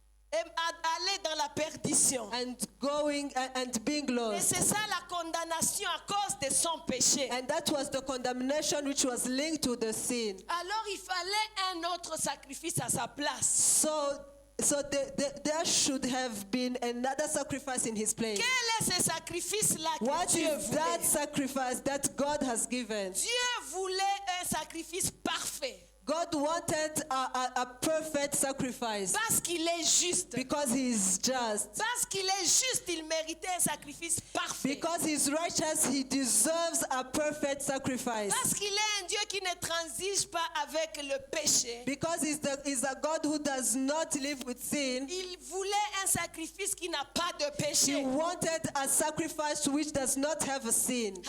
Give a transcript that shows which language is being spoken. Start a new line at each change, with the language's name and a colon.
French: et aller dans la perdition.
English: and going and being
French: Et
English: lost.
French: c'est ça la condamnation à cause de son péché.
English: And that was the condemnation which was linked to the sin.
French: Alors il fallait un autre sacrifice à sa place.
English: So there should have been another sacrifice in his place.
French: Quel est ce sacrifice-là que
English: What
French: Dieu
English: is that
French: voulait?
English: sacrifice that God has given?
French: Dieu voulait un sacrifice parfait.
English: God wanted a perfect sacrifice
French: Parce qu'il est juste.
English: because he is just.
French: Parce qu'il est juste, il méritait un sacrifice parfait.
English: Because he is righteous, he deserves a perfect sacrifice.
French: Parce qu'il est un Dieu qui ne transige pas avec le péché.
English: Because he's a God who does not live with sin.
French: Il voulait un sacrifice qui n'a pas de
English: He
French: péché.
English: wanted a sacrifice which does not have a sin.